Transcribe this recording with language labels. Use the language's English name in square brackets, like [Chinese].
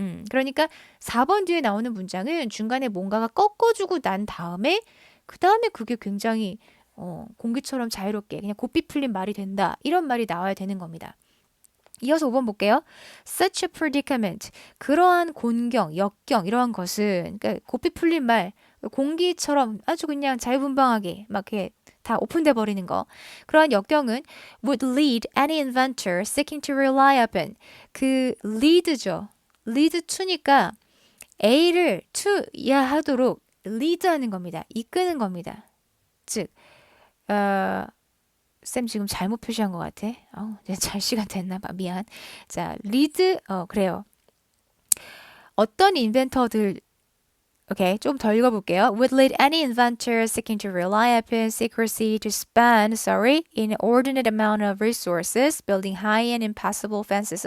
[Korean] 그러니까 4번 뒤에 나오는 문장은 중간에 뭔가가 꺾어주고 난 다음에 그 다음에 그게 굉장히 공기처럼 자유롭게 그냥 고삐 풀린 말이 된다. 이런 말이 나와야 되는 겁니다. 이어서 5번 볼게요. [English] Such a predicament. [Korean] 그러한 곤경, 역경 이러한 것은 그러니까 고삐 풀린 말, 공기처럼 아주 그냥 자유분방하게 막 이렇게 다 오픈돼 버리는 거. 그러한 역경은 [English] would lead any inventor seeking to rely upon. [Korean] 그 lead죠. lead to니까 A를 to 이하하도록 lead하는 겁니다. 이끄는 겁니다. 즉, 쌤 지금 잘못 표시한 것 같아. 이제 잘 시간 됐나 봐. 미안. 자, 리드, 그래요. 어떤 인벤터들, 오케이, 좀 더 읽어볼게요. [English] Would lead any inventor seeking to rely upon secrecy to spend, inordinate amount of resources building high and impossible fences.